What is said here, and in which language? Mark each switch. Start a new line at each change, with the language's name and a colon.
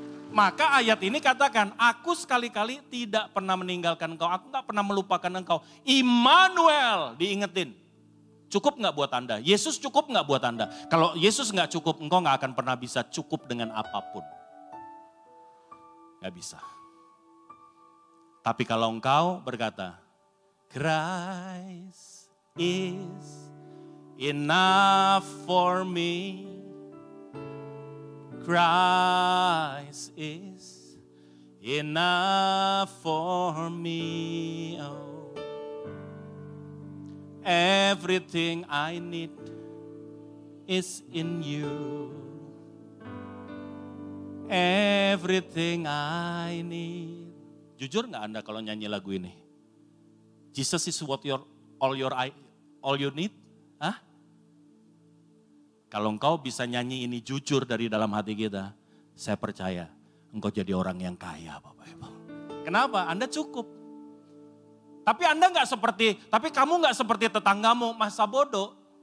Indonesian: Maka ayat ini katakan, aku sekali-kali tidak pernah meninggalkan engkau, aku gak pernah melupakan engkau. Immanuel, diingetin. Cukup gak buat Anda? Yesus cukup gak buat Anda? Kalau Yesus gak cukup, engkau gak akan pernah bisa cukup dengan apapun. Gak bisa. Tapi kalau engkau berkata,
English: Christ is enough for me. Christ is enough for me. Oh. Everything I need is in you. Everything I need.
Indonesian: Jujur gak Anda kalau nyanyi lagu ini?
English: Jesus is what all you need? Hah?
Indonesian: Kalau engkau bisa nyanyi ini jujur dari dalam hati kita, saya percaya engkau jadi orang yang kaya, Bapak Ibu. Kenapa? Anda cukup. Tapi kamu nggak seperti tetanggamu, masa bodoh.